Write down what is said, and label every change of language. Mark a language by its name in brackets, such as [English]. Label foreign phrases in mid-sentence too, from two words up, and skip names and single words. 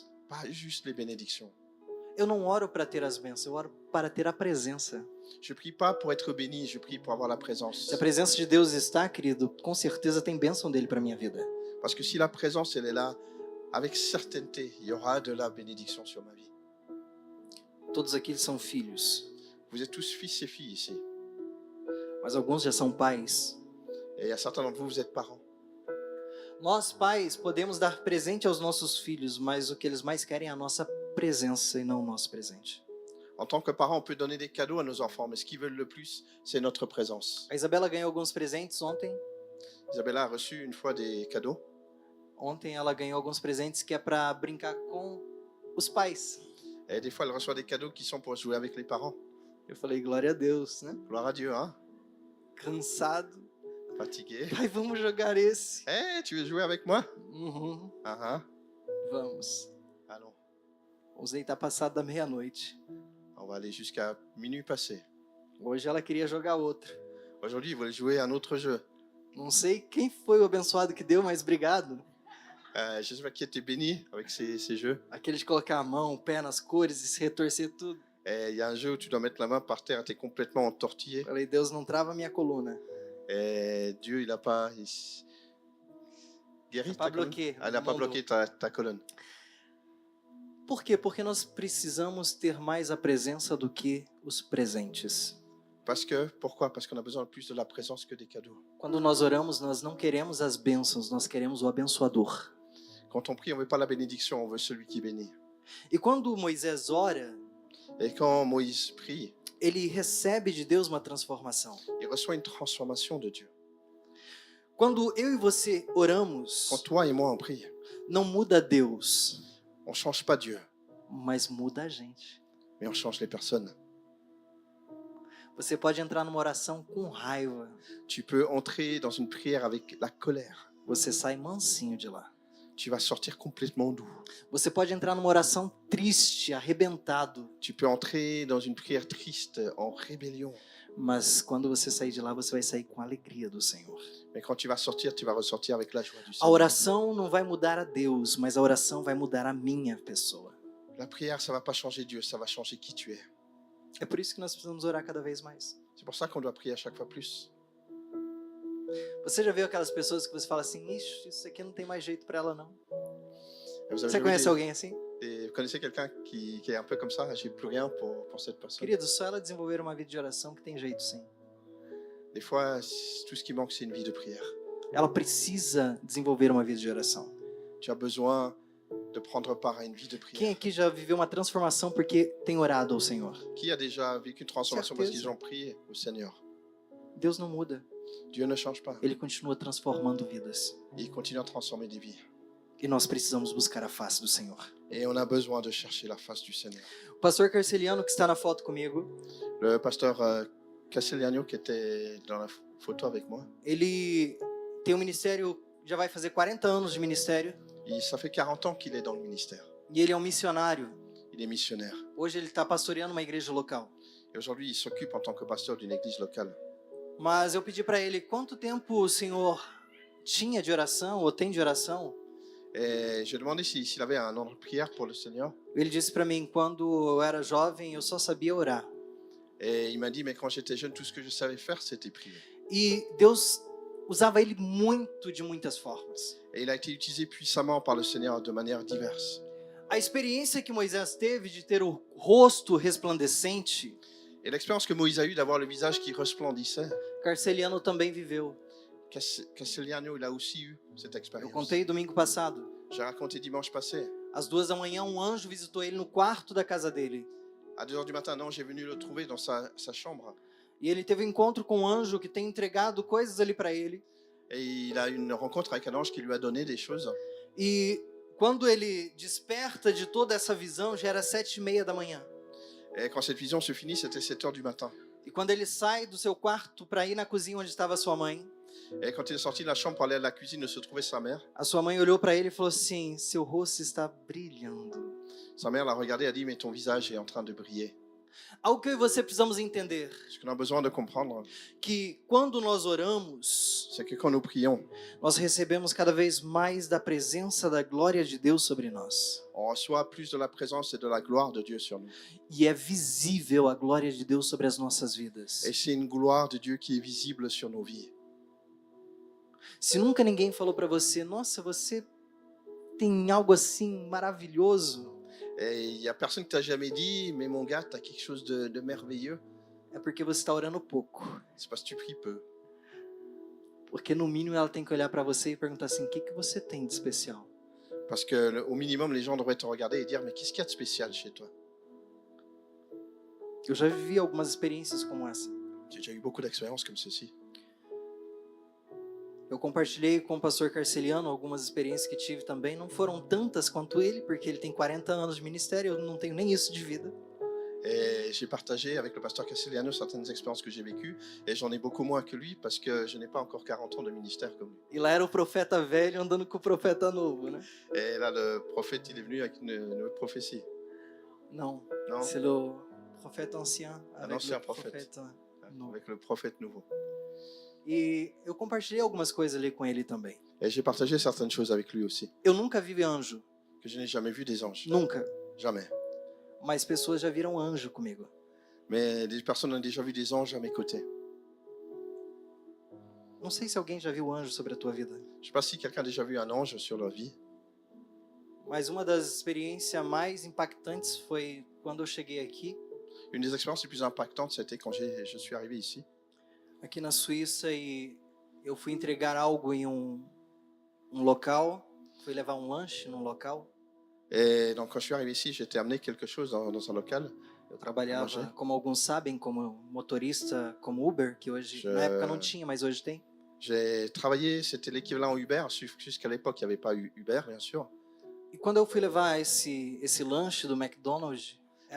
[French] pas juste les bénédictions. [Portuguese] Eu não oro para ter as bênçãos, eu oro para ter a presença. [French] Je prie pas pour être béni, je prie pour avoir la présence. [Portuguese] Se a presença de Deus está, querido, com certeza tem bênção dele para minha vida. [French] Parce que si la présence, elle est là, avec certaineté, il y aura de la bénédiction sur ma vie. [Portuguese] Todos aqui são filhos, [French] Vous êtes tous fils et filles ici. [Portuguese] mas alguns já são pais. [French] Et il y a certains d'entre vous, vous êtes parents. [Portuguese] Nós, pais, podemos dar presente aos nossos filhos, mas o que eles mais querem é a nossa presença e não o nosso presente. [French] En tant que parents, on peut donner des cadeaux à nos enfants, mais ce qu'ils veulent le plus, c'est notre présence. [Portuguese] A Isabela ganhou alguns presentes ontem. [French] Isabella a reçu une fois des cadeaux. [Portuguese] Ontem ela ganhou alguns presentes que é para brincar com os pais. [French] Et des fois, elle reçoit des cadeaux qui sont pour jouer avec les parents. [Portuguese] Eu falei, glória a Deus, né? [French] Gloire à Dieu, hein? [Portuguese] Cansado. [French] Fatigué. [Portuguese] Pai, vamos jogar esse. [French] Eh, tu veux jouer avec moi? Uhum, Ah, [Portuguese] vamos. [French] Allons. [Portuguese] Vamos deitar passado da meia-noite. [French] On va aller jusqu'à minuit passé. [Portuguese] Hoje ela queria jogar outro. [French] Aujourd'hui, ils veulent jouer à un autre jeu. [Portuguese] Não sei quem foi o abençoado que deu, mas obrigado. [French] J'espère qu'il était béni avec ces jeux. [Portuguese] Aquele de colocar a mão, o pé nas cores e se retorcer tudo. [French] Et il y a un jeu où tu dois mettre la main par terre et tu es complètement entortillé. [Portuguese] Falei, Deus não trava a minha coluna. [French] Et Dieu, il n'a pas guéri Pas ta colonne. bloqué. Ah, il n'a pas [Portuguese] Mandou. [French] bloqué ta colonne. [Portuguese] Por quê? Porque nós precisamos ter mais a presença do que os presentes. [French] Pourquoi? Parce qu'on a besoin plus de la présence que des cadeaux. [Portuguese] Quando nós oramos, nós não queremos as bênçãos, nós queremos o abençoador. [French] Quand on prie, on ne veut pas la bénédiction, on veut celui qui bénit. [Portuguese] E quando Moisés ora, [French] Et quand Moïse prie, [Portuguese] ele recebe de Deus uma transformação. [French] il reçoit une transformation de Dieu. [Portuguese] Quando eu e você oramos, [French] Quand toi et moi on prie, [Portuguese] não muda Deus, [French] on ne change pas Dieu, [Portuguese] mas muda a gente. [French] mais on change les personnes. [Portuguese] Você pode entrar numa oração com raiva, [French] Tu peux entrer dans une prière avec la colère. [Portuguese] você sai mansinho de lá. [French] Tu vas sortir complètement doux. [Portuguese] Você pode entrar numa oração triste, arrebentado, [French] Tu peux entrer dans une prière triste, en rébellion. [Portuguese] mas quando você sair de lá, você vai sair com a alegria do Senhor. [French] Mais quand tu vas sortir, tu vas ressortir avec la joie du [Portuguese] A [French] Seigneur. [Portuguese] oração não vai mudar a Deus, mas a oração vai mudar a minha pessoa. [French] La prière, ça ne va pas changer Dieu, ça va changer qui tu es. [Portuguese] É por isso que nós precisamos orar cada vez mais. [French] C'est pour ça qu'on doit prier à chaque fois plus. [Portuguese] Você já viu aquelas pessoas que você fala assim, ixi, isso aqui não tem mais jeito para ela não. [French] Et vous avez [Portuguese] Você [French] déjà vu [Portuguese] conhece alguém assim? [French] vous connaissez quelqu'un qui est un peu comme ça? J'ai plus rien pour cette personne. [Portuguese] Querido, só ela desenvolver uma vida de oração que tem jeito sim. [French] Des fois, tout ce qui manque, c'est une vie de prière. [Portuguese] Ela precisa desenvolver uma vida de oração. [French] Tu as besoin de prendre part à une vie de [Portuguese] Quem [French] prière. [Portuguese] aqui já viveu uma transformação porque tem orado ao Senhor? [French] Qui a déjà vécu une transformation parce [Portuguese] Certeza. [French] qu'ils ont prié au Seigneur? [Portuguese] Deus não muda. [French] Dieu ne change pas. [Portuguese] Ele continua transformando vidas. [French] Il continue à transformer des vies. [Portuguese] E nós precisamos buscar a face do Senhor. [French] Et on a besoin de chercher la face du Seigneur. [Portuguese] O pastor Carceliano, que está na foto comigo, [French] Le pasteur Castellano, qui était dans la photo avec moi, [Portuguese] ele tem um ministério, já vai fazer 40 anos de ministério, [French] ça fait 40 ans qu'il est dans le ministère. [Portuguese] e ele é um missionário. [French] Il est missionnaire. [Portuguese] Hoje ele está pastoreando uma igreja local. [French] Et aujourd'hui, il s'occupe en tant que pasteur d'une église locale. [Portuguese] Mas eu pedi para ele quanto tempo o Senhor tinha de oração ou tem de oração. [French] Et je demandais s'il avait un ordre de prière pour le Seigneur. [Portuguese] Ele disse para mim, quando eu era jovem, eu só sabia orar. [French] Et il m'a dit, mais quand j'étais jeune, tout ce que je savais faire, c'était prier. [Portuguese] E Deus usava ele muito de muitas formas. [French] Et il a été utilisé puissamment par le Seigneur de manière diverse. [Portuguese] A experiência que Moisés teve de ter o rosto resplandecente, [French] Et l'expérience que Moïse a eue d'avoir le visage qui resplendissait, [Portuguese] Carceliano também viveu. [French] Cassigliano, il a aussi eu cette [Portuguese] Eu [French] expérience. [Portuguese] contei domingo passado. [French] J'ai raconté dimanche passé. [Portuguese] Às 2 da manhã, um anjo visitou ele no quarto da casa dele. [French] À 2 heures du matin, un ange est venu le trouver dans sa chambre. [Portuguese] E ele teve um encontro com um anjo que tem entregado coisas ali para ele. [French] Et il a une rencontre avec un ange qui lui a donné des choses. [Portuguese] E quando ele desperta de toda essa visão, já era 7h30 da manhã. [French] Et quand cette vision se finit, c'était 7 heures du matin. [Portuguese] E quando ele sai do seu quarto para ir na cozinha onde estava sua mãe, [French] Et quand il est sorti de la chambre pour aller à la cuisine, où se trouvait sa mère. [Portuguese] a sua mãe olhou para ele e falou assim: seu rosto está brilhando. [French] Sa mère l'a regardé et a dit, mais ton visage est en train de briller. [Portuguese] Algo que eu e você precisamos entender, [French] Ce qu'on a besoin de comprendre, [Portuguese] que quando nós oramos, [French] c'est que quand nous prions, [Portuguese] nós recebemos cada vez mais da presença da glória de Deus sobre nós. [French] on reçoit plus de la présence et de la gloire de Dieu sur nous. [Portuguese] E é visível a glória de Deus sobre as nossas vidas. [French] Et c'est une gloire de Dieu qui est visible sur nos vies. [Portuguese] Se nunca ninguém falou para você, nossa, você tem algo assim maravilhoso, [French] Et il n'y a personne qui t'a jamais dit, mais mon gars, tu as quelque chose de merveilleux. [Portuguese] é porque você está orando pouco. [French] C'est parce que tu pries peu. [Portuguese] Porque no mínimo ela tem que olhar para você e perguntar assim: o que você tem de especial? [French] Parce que au minimum, les gens devraient te regarder et dire, mais qu'est-ce qu'il y a de spécial chez toi? [Portuguese] Eu já vivi algumas experiências como essa. [French] J'ai déjà eu beaucoup d'expériences comme ceci. [Portuguese] Eu compartilhei com o pastor Carceliano algumas experiências que tive também. Não foram tantas quanto ele, porque ele tem 40 anos de ministério, eu não tenho nem isso de vida. [French] Et j'ai partagé avec le pasteur Cassigliano certaines expériences que j'ai vécues, et j'en ai beaucoup moins que lui parce que je n'ai pas encore 40 ans de ministère comme lui. [Portuguese] E lá era o profeta velho andando com o profeta novo, né? [French] Et là, le prophète, il est venu avec une autre prophétie. [Portuguese] Não, [French] Non, c'est le prophète ancien avec ancien le prophète. [Portuguese] novo. [French] avec le prophète nouveau. [Portuguese] E eu compartilhei algumas coisas ali com ele também. [French] Et j'ai partagé certaines choses avec lui aussi, [Portuguese] Eu nunca vi anjo, [French] que je n'ai jamais vu des anges. [Portuguese] nunca. [French] Jamais. [Portuguese] Mas pessoas já viram anjo comigo. [French] Mais des personnes ont déjà vu des anges à mes côtés. [Portuguese] Não sei se alguém já viu anjo sobre a tua vida. [French] Je ne sais pas si quelqu'un a déjà vu un ange sur leur vie. [Portuguese] Mas uma das experiências mais impactantes foi quando eu cheguei aqui [French] Une des expériences les plus impactantes, c'était quand je suis arrivé ici, [Portuguese] aqui na Suíça, e eu fui entregar algo em um local, fui levar um lanche num local. [French] et donc quand je suis arrivé ici, j'ai été amené quelque chose dans un local. [Portuguese] Eu trabalhava, Lanche. como alguns sabem, como motorista, como Uber, que hoje, [French] Je- [Portuguese] na época não tinha, mas hoje tem. [French] J'ai travaillé, c'était l'équivalent Uber, jusqu'à l'époque il n'y avait pas Uber bien sûr. [Portuguese] E quando eu fui levar esse lanche do McDonald's, era